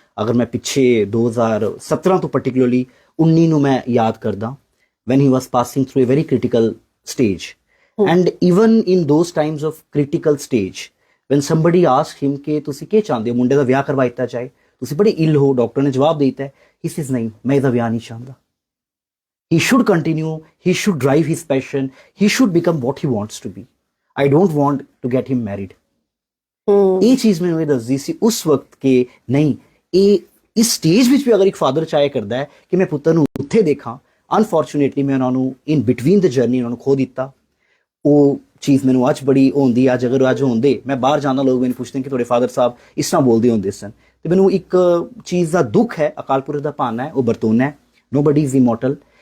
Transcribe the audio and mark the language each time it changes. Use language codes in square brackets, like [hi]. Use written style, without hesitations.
[pa] ਅਗਰ ਮੈਂ ਪਿੱਛੇ 2017 ਤੋਂ ਪਾਰਟਿਕੂਲਰਲੀ 19 ਨੂੰ ਮੈਂ ਯਾਦ ਕਰਦਾ, [en] when he was passing through a very critical stage. And even in those times of critical stage, when somebody asked him [pa] ਕਿ ਤੁਸੀਂ ਕੀ ਚਾਹੁੰਦੇ ਹੋ, ਮੁੰਡੇ ਦਾ ਵਿਆਹ ਕਰਵਾ ਦਿੱਤਾ ਜਾਏ, ਤੁਸੀਂ ਬੜੇ ਇਲ ਹੋ, ਡਾਕਟਰ ਨੇ ਜਵਾਬ ਦੇ ਦਿੱਤਾ, [en] he says [pa] ਨਹੀਂ, ਮੈਂ ਇਹਦਾ ਵਿਆਹ ਨਹੀਂ ਚਾਹੁੰਦਾ। [en] He should continue, he should drive his passion, he should become what he wants to be. I don't want to get him married. [pa] ਇਹ ਚੀਜ਼ ਮੈਨੂੰ ਇਹ ਦੱਸਦੀ ਸੀ ਉਸ ਵਕਤ ਕਿ ਨਹੀਂ, ਇਹ ਇਸ ਸਟੇਜ ਵਿੱਚ ਵੀ ਅਗਰ ਇੱਕ ਫਾਦਰ ਚਾਹੇ ਕਰਦਾ ਹੈ ਕਿ ਮੈਂ ਪੁੱਤਰ ਨੂੰ ਉੱਥੇ ਦੇਖਾਂ, ਅਨਫੋਰਚੂਨੇਟਲੀ ਮੈਂ ਉਹਨਾਂ ਨੂੰ [en] in between the journey [pa] ਉਹਨਾਂ ਨੂੰ ਖੋ ਦਿੱਤਾ। ਉਹ ਚੀਜ਼ ਮੈਨੂੰ ਅੱਜ ਬੜੀ ਹੁੰਦੀ, ਅੱਜ ਅਗਰ ਅੱਜ ਹੁੰਦੇ, ਮੈਂ ਬਾਹਰ ਜਾਂਦਾ, ਲੋਕ ਮੈਨੂੰ ਪੁੱਛਦੇ ਕਿ ਤੁਹਾਡੇ ਫਾਦਰ ਸਾਹਿਬ ਇਸ ਤਰ੍ਹਾਂ ਬੋਲਦੇ ਹੁੰਦੇ ਸਨ, ਤੇ ਮੈਨੂੰ ਇੱਕ ਚੀਜ਼ ਦਾ ਦੁੱਖ ਹੈ, ਅਕਾਲ ਪੁਰਖ ਦਾ ਭਾਣਾ ਹੈ, ਉਹ ਬਰਤੋਨਾ ਹੈ, [en] Nobody is immortal.